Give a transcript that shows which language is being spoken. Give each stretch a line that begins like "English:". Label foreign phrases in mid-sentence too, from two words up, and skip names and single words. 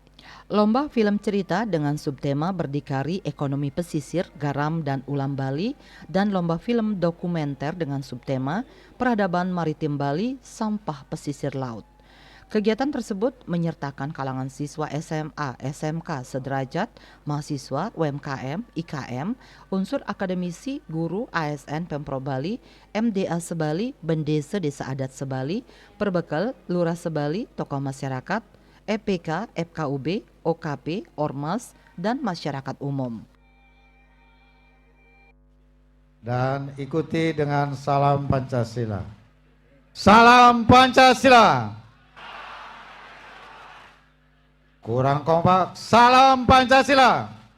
Indonesian: Lomba film cerita dengan subtema Berdikari Ekonomi Pesisir, Garam dan Ulam Bali, dan lomba film dokumenter dengan subtema Peradaban Maritim Bali, Sampah Pesisir Laut. Kegiatan tersebut menyertakan kalangan siswa SMA, SMK sederajat, mahasiswa, UMKM, IKM, unsur akademisi, guru, ASN Pemprov Bali, MDA Sebali, Bendesa Desa Adat Sebali, Perbekal, Lurah Sebali, tokoh masyarakat, EPK, FKUB, OKP, Ormas, dan masyarakat umum. Dan ikuti dengan salam Pancasila. Salam Pancasila. Kurang kompak, salam Pancasila.